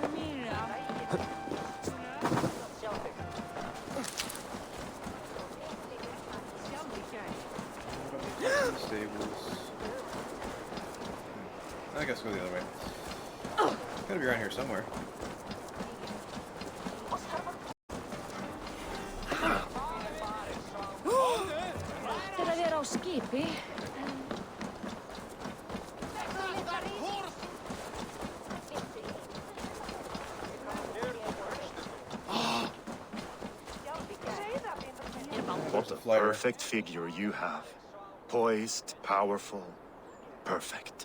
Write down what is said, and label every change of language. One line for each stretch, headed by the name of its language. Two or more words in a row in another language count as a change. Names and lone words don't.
English: Stables. I guess go the other way. Gotta be around here somewhere.
Icelandic: Þegar við erum á skipi.
English: What a perfect figure you have. Poised, powerful, perfect.